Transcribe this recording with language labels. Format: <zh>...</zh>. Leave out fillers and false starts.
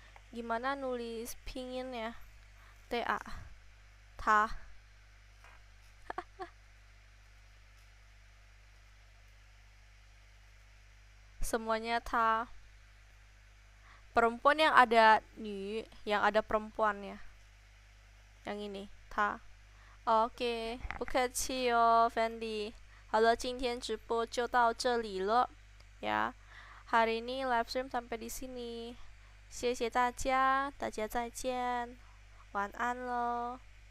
<id>Gimana nulis pinginnya? TA. Ta. Semuanya ta. Perempuan yang ada nih, yang ada perempuannya. Yang ini, ta.</id> <zh>OK，不客气哦，Fendi。好了，今天直播就到这里了呀。</zh> <id>Hari ini live stream sampai di sini.</id> <zh>谢谢大家，大家再见，晚安喽。</zh>